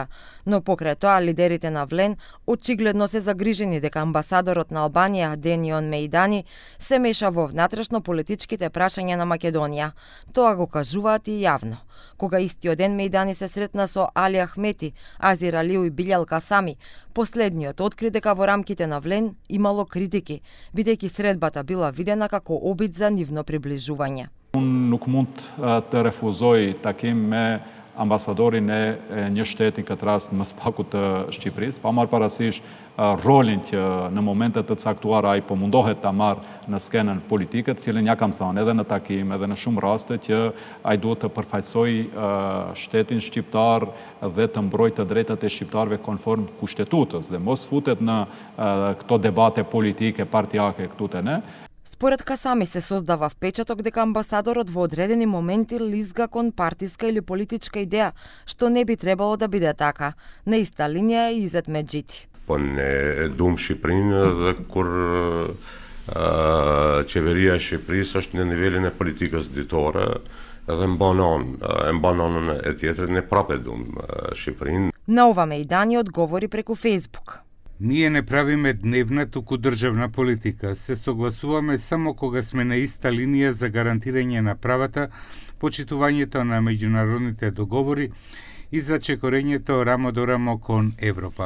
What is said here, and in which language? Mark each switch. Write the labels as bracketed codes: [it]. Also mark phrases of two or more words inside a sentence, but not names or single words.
[mk] Но покрај тоа лидерите на ВЛЕН очигледно се загрижени дека амбасадорот на Албанија Денион Мејдани се меша во внатрешно политичките прашања на Македонија. Тоа го кажуваат и јавно. Кога истиот ден Мејдани се сретна со Али Ахмети, Азир Алиу и Билјал Касами, последниот откри дека во рамките на ВЛЕН имало критики, бидејќи средбата била видена како обид за нивно приближување. [sq] Nuk mund të refuzoj takim me ambasadorin e një shteti, këtë rast më së paku të Shqipërisë, pa marrë parasysh rolin që në momente të caktuara ai po mundohet ta marrë në skenën politike, të cilën ja kam thënë edhe në takim, edhe në shumë raste që ai duhet të përfaqësojë shtetin shqiptar dhe të mbrojtë të drejtat e shqiptarëve konform kushtetutës dhe mos futet në këto debate politike, partijake këtu te ne. [mk] Според Касами се создава впечаток дека амбасадорот во одредени моменти лизга кон партиска или политичка идеја, што не би требало да биде така. На иста линија е Изет Меджити. [sq] Po ne dum Shqipërinë dhe kur qeveria e Shqipërisë është në nivelin e politikës ditore edhe mban anën e tjetër ne prapë dum Shqipërinë. [mk] На ова Мејдани одговори преку Facebook. Ние не правиме дневна, туку државна политика. Се согласуваме само кога сме на иста линија за гарантирање на правата, почитувањето на меѓународните договори и за чекорењето рамо до рамо кон Европа.